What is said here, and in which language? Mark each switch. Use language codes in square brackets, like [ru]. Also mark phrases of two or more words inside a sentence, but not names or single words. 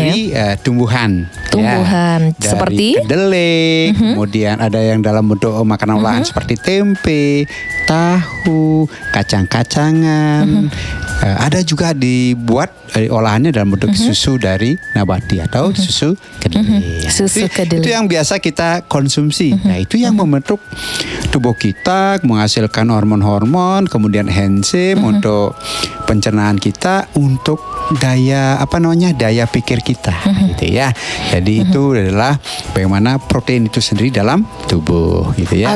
[id] dari tumbuhan. Tumbuhan Dari seperti kedelai, kemudian ada yang dalam bentuk makanan olahan seperti tempe, tahu, kacang-kacangan. Ada juga dibuat olahannya dalam bentuk susu dari nabati atau susu kedelai. Susu kedelai. Itu yang biasa kita konsumsi. Nah, itu yang membentuk tubuh kita, menghasilkan hormon-hormon, kemudian enzim untuk pencernaan kita, untuk daya pikir kita, gitu ya. Jadi itu adalah bagaimana protein itu sendiri dalam tubuh, gitu ya.